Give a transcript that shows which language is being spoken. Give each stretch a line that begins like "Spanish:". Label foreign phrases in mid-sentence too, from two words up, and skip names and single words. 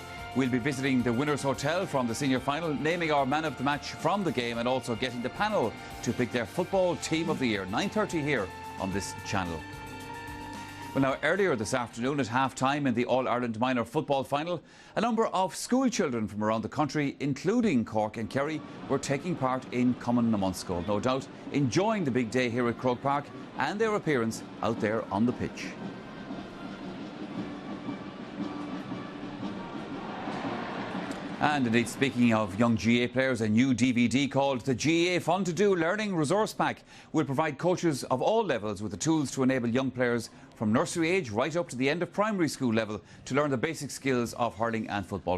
English: We'll be visiting the Winners' Hotel from the senior final, naming our man of the match from the game, and also getting the panel to pick their football team of the year. 9:30 here on this channel. Well, now, earlier this afternoon at half-time in the All-Ireland Minor Football Final, a number of school children from around the country, including Cork and Kerry, were taking part in Cumann na mBunscol, no doubt enjoying the big day here at Croke Park and their appearance out there on the pitch. And indeed, speaking of young GAA players, a new DVD called the GAA Fun to Do Learning Resource Pack will provide coaches of all levels with the tools to enable young players from nursery age right up to the end of primary school level to learn the basic skills of hurling and football.